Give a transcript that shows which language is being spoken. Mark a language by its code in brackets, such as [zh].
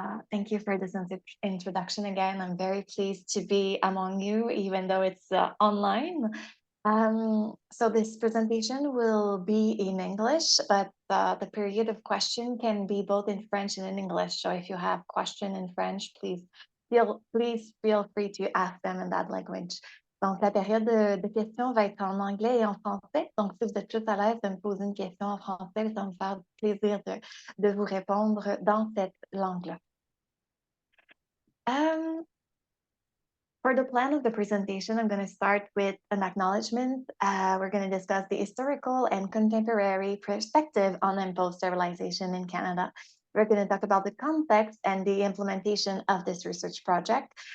[en] Thank you for this introduction again. I'm very pleased to be among you, even though it's online. So this presentation will be in English, but the period of question can be both in French and in English. So if you have question in French, please feel free to ask them in that language. [fr] Donc, la période de questions va être en anglais et en français. Donc, si vous êtes plus à l'aise de me poser une question en français, ça va me faire plaisir de vous répondre dans cette langue-là. [en] For the plan of the presentation, I'm going to start with an acknowledgement. We're going to discuss the historical and contemporary perspective on imposed sterilization in Canada. We're going to talk about the context and the implementation of this research project.